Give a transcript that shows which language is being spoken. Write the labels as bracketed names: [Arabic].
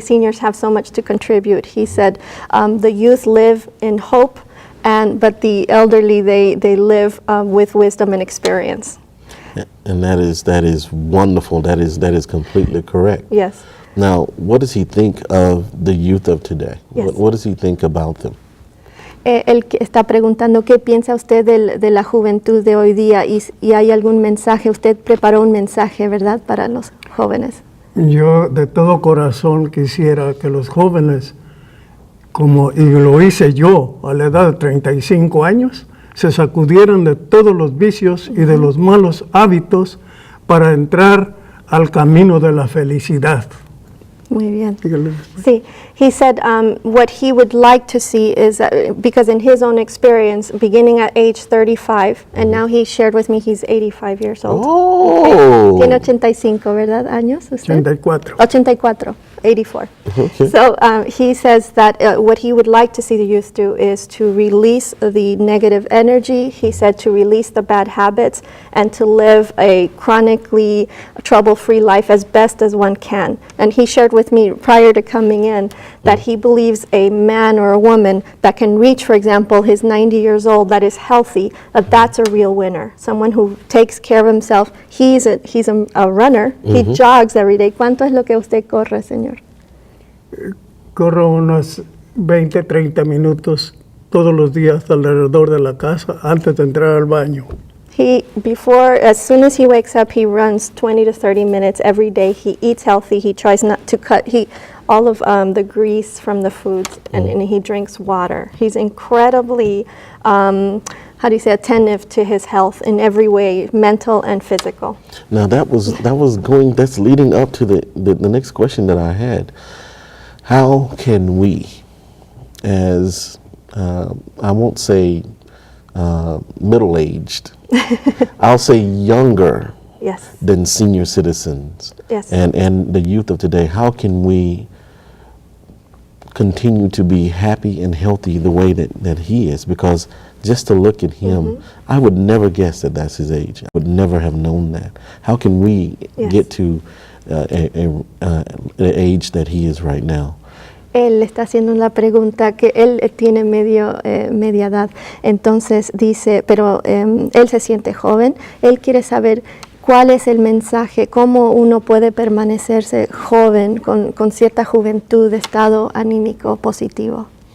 [English] Seniors have so much to contribute. He said the youth live in hope, but the elderly they live with wisdom and experience. And that is wonderful. That is completely correct. Yes. Now, what does he think of the youth of today? Yes. What does he think about them? [Spanish] Él está preguntando qué piensa usted de la juventud de hoy día y hay algún mensaje. Usted preparó un mensaje, ¿verdad?, para los jóvenes. Yo de todo corazón quisiera que los jóvenes, y lo hice yo a la edad de 35 años, se sacudieran de todos los vicios y de los malos hábitos para entrar al camino de la felicidad. Muy bien. Dígale. [English] Sí, he said what he would like to see is, because in his own experience, beginning at age 35, and now he shared with me he's 85 years old. Oh! [Spanish] Tiene 85, ¿verdad? ¿Años usted? 84. 84. 84. [English] Okay. So he says that what he would like to see the youth do is to release the negative energy. He said to release the bad habits and to live a chronically trouble-free life as best as one can. And he shared with me prior to coming in that he believes a man or a woman that can reach, for example, his 90 years old, that is healthy, that's a real winner. Someone who takes care of himself. He's a runner. He jogs every day. [Spanish] ¿Cuánto es lo que usted corre, señor? Corro unos 20, 30 minutos todos los días alrededor de la casa antes de entrar al baño. [English] As soon as he wakes up, he runs 20 to 30 minutes every day. He eats healthy. He tries not to cut all of the grease from the foods, and he drinks water. He's incredibly, attentive to his health in every way, mental and physical. Now that's leading up to the next question that I had. How can we, as I won't say middle-aged, I'll say younger Yes. than senior citizens Yes. and the youth of today, how can we continue to be happy and healthy the way that he is? Because just to look at him, I would never guess that that's his age. I would never have known that. How can we get to the age that he is right now? [Spanish] Él está haciendo la pregunta que él tiene media edad, entonces dice, pero él se siente joven, él quiere saber cuál es el mensaje, cómo uno puede permanecerse joven, con cierta juventud, estado anímico positivo.